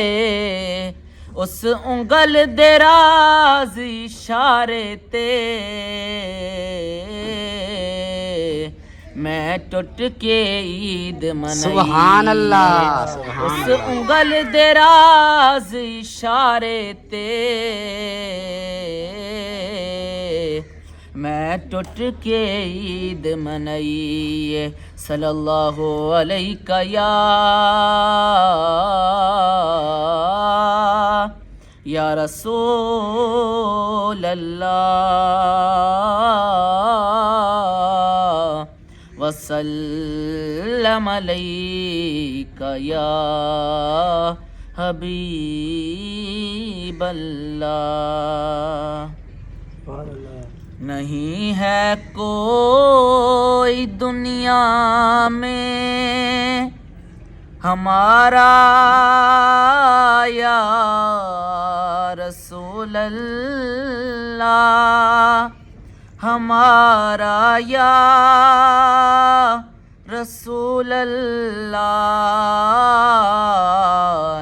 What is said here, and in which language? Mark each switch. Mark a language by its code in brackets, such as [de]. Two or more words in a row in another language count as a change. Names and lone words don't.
[pa] اس انگل دے راز اشارے تے میں ٹٹ کے عید منائی. [ar] سبحان الله. [pa] اس انگل دے راز اشارے تے میں ٹٹ کے عید منائی. [ar] صلى الله عليك يا رسول الله وسلم عليك يا حبيب الله. [hi] नहीं है कोई दुनिया में हमारा [ar] يا رسول الله, [hi] हमारा [ar] يا رسول الله.